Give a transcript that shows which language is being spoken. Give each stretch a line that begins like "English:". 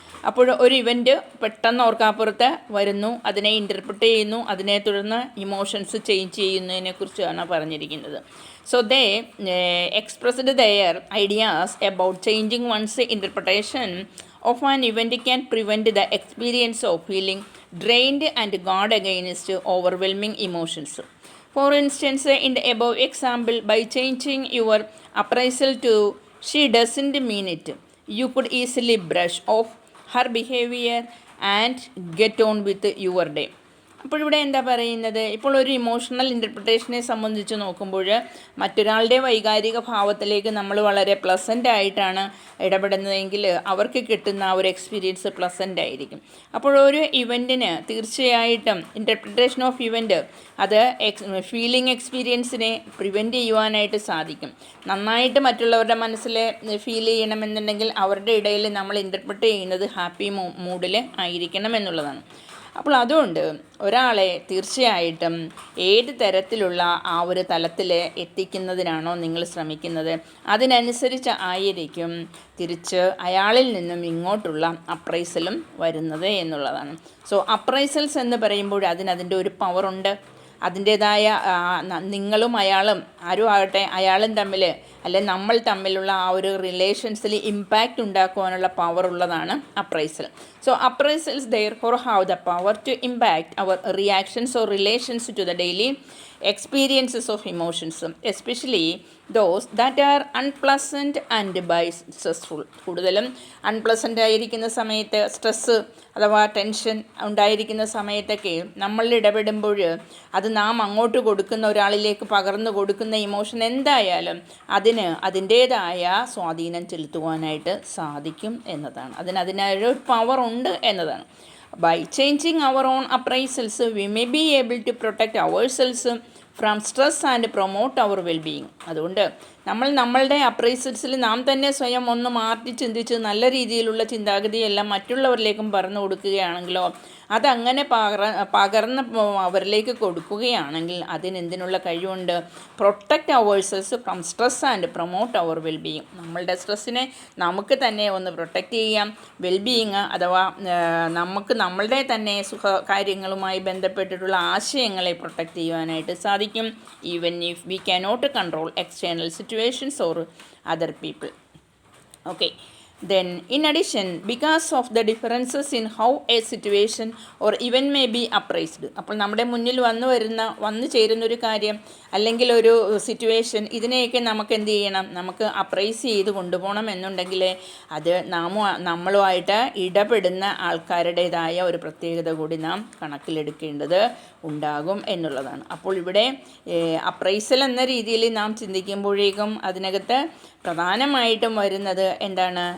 Malayalam: അപ്പോൾ ഒരു ഇവൻറ്റ് പെട്ടെന്ന് ഓർക്കാപ്പുറത്ത് വരുന്നു, അതിനെ ഇൻ്റർപ്രിറ്റ് ചെയ്യുന്നു, അതിനെ തുടർന്ന് ഇമോഷൻസ് ചേഞ്ച് ചെയ്യുന്നതിനെക്കുറിച്ചാണ് പറഞ്ഞിരിക്കുന്നത്.
English: So they expressed their ideas about changing one's interpretation of an event can prevent the experience of feeling drained and guard against overwhelming emotions. For instance, in the above example, by changing your appraisal to "she doesn't mean it," you could easily brush off her behavior and get on with your day.
Malayalam: അപ്പോൾ ഇവിടെ എന്താ പറയുന്നത്, ഇപ്പോൾ ഒരു emotional ഇൻ്റർപ്രിട്ടേഷനെ സംബന്ധിച്ച് നോക്കുമ്പോൾ മറ്റൊരാളുടെ വൈകാരിക ഭാവത്തിലേക്ക് നമ്മൾ വളരെ പ്ലസൻ്റ് ആയിട്ടാണ് ഇടപെടുന്നതെങ്കിൽ അവർക്ക് കിട്ടുന്ന ഒരു എക്സ്പീരിയൻസ് പ്ലസൻ്റ് ആയിരിക്കും. അപ്പോൾ ഒരു ഇവൻറ്റിന് തീർച്ചയായിട്ടും ഇൻ്റർപ്രിട്ടേഷൻ ഓഫ് ഇവൻറ്റ് അത് ഫീലിംഗ് എക്സ്പീരിയൻസിനെ പ്രിവെൻറ്റ് ചെയ്യുവാനായിട്ട് സാധിക്കും. നന്നായിട്ട് മറ്റുള്ളവരുടെ മനസ്സിൽ ഫീൽ ചെയ്യണമെന്നുണ്ടെങ്കിൽ അവരുടെ ഇടയിൽ നമ്മൾ ഇൻ്റർപ്രിറ്റ് ചെയ്യുന്നത് ഹാപ്പി മൂഡിൽ ആയിരിക്കണം എന്നുള്ളതാണ്. അപ്പോൾ അതുകൊണ്ട് ഒരാളെ തീർച്ചയായിട്ടും ഏത് തരത്തിലുള്ള ആ ഒരു തലത്തിൽ എത്തിക്കുന്നതിനാണോ നിങ്ങൾ ശ്രമിക്കുന്നത് അതിനനുസരിച്ച് ആയിരിക്കും തിരിച്ച് അയാളിൽ നിന്നും ഇങ്ങോട്ടുള്ള അപ്രൈസലും വരുന്നത് എന്നുള്ളതാണ്. സോ അപ്രൈസൽസ് എന്ന് പറയുമ്പോൾ അതിൻ്റെ ഒരു പവറുണ്ട്. അതിൻ്റേതായ നിങ്ങളും അയാളും ആരും ആകട്ടെ അയാളും തമ്മിൽ അല്ലെ നമ്മൾ തമ്മിലുള്ള ആ ഒരു റിലേഷൻസിൽ ഇമ്പാക്റ്റ് ഉണ്ടാക്കുവാനുള്ള പവർ ഉള്ളതാണ് appraisal.
English: So appraisals therefore have the power to impact our reactions or relations to the daily experiences of emotions, especially those that are unpleasant and by stressful.
Malayalam: കൂടുതലും അൺപ്ലസൻ്റ് ആയിരിക്കുന്ന സമയത്ത് സ്ട്രെസ്സ് അഥവാ tension ഉണ്ടായിരിക്കുന്ന സമയത്തൊക്കെ നമ്മൾ ഇടപെടുമ്പോൾ അത് നാം അങ്ങോട്ട് കൊടുക്കുന്ന ഒരാളിലേക്ക് പകർന്നു കൊടുക്കുന്ന ഇമോഷൻ എന്തായാലും അതിന് അതിൻ്റേതായ സ്വാധീനം ചെലുത്തുവാനായിട്ട് സാധിക്കും എന്നതാണ്. അതിനൊരു പവർ ഉണ്ട് എന്നതാണ്.
English: By changing our own appraisals, we may be able to protect ourselves from stress and promote our well-being.
Malayalam: അതുകൊണ്ട് നമ്മളുടെ അപ്രൈസൽസിൽ നാം തന്നെ സ്വയം ഒന്ന് മാറ്റി ചിന്തിച്ച് നല്ല രീതിയിലുള്ള ചിന്താഗതിയെല്ലാം മറ്റുള്ളവരിലേക്കും പറഞ്ഞു കൊടുക്കുകയാണെങ്കിലോ അതങ്ങനെ പകർന്ന് അവരിലേക്ക് കൊടുക്കുകയാണെങ്കിൽ അതിനെന്തിനുള്ള കഴിവുണ്ട്?
English: Protect ourselves from stress and promote our wellbeing.
Malayalam: നമ്മളുടെ സ്ട്രെസ്സിനെ നമുക്ക് തന്നെ ഒന്ന് പ്രൊട്ടക്റ്റ് ചെയ്യാം. വെൽബീയിങ് അഥവാ നമുക്ക് നമ്മളുടെ തന്നെ സുഖകാര്യങ്ങളുമായി ബന്ധപ്പെട്ടിട്ടുള്ള ആശയങ്ങളെ പ്രൊട്ടക്റ്റ് ചെയ്യുവാനായിട്ട് സാധിക്കും.
English: Even if we cannot control external situations or other people. Okay. Then, in addition, because of the differences in how a situation or event may be appraised,
Malayalam: അപ്പോൾ നമ്മുടെ മുന്നിൽ വന്നു ചേരുന്നൊരു കാര്യം അല്ലെങ്കിൽ ഒരു സിറ്റുവേഷൻ ഇതിനെയൊക്കെ നമുക്ക് എന്ത് ചെയ്യണം? നമുക്ക് അപ്രൈസ് ചെയ്ത് കൊണ്ടുപോകണം എന്നുണ്ടെങ്കിൽ അത് നമ്മളുമായിട്ട് ഇടപെടുന്ന ആൾക്കാരുടേതായ ഒരു പ്രത്യേകത കൂടി നാം കണക്കിലെടുക്കേണ്ടത് ഉണ്ടാകും എന്നുള്ളതാണ്. അപ്പോൾ ഇവിടെ അപ്രൈസൽ എന്ന രീതിയിൽ നാം ചിന്തിക്കുമ്പോഴേക്കും അതിനകത്ത് പ്രധാനമായിട്ടും വരുന്നത് എന്താണ്?